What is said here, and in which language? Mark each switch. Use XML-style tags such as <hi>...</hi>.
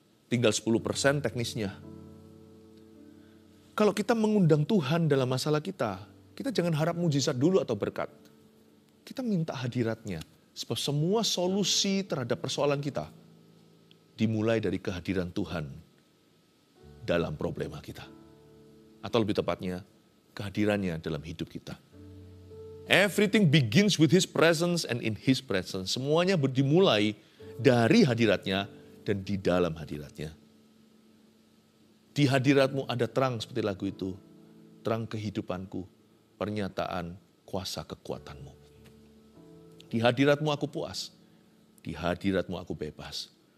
<id>Tinggal 10% teknisnya. Kalau kita mengundang Tuhan dalam masalah kita jangan harap mujizat dulu atau berkat. Kita minta hadiratnya. Sebab semua solusi terhadap persoalan kita dimulai dari kehadiran Tuhan dalam problema kita. Atau lebih tepatnya, kehadirannya dalam hidup kita.</id> <en>Everything begins with His presence and in His presence.</en> <id>Semuanya dimulai dari hadiratnya dan di dalam hadiratnya. Di hadiratmu ada terang seperti lagu itu. Terang kehidupanku, pernyataan kuasa kekuatanmu. Di hadiratmu aku puas. Di hadiratmu aku bebas.</id>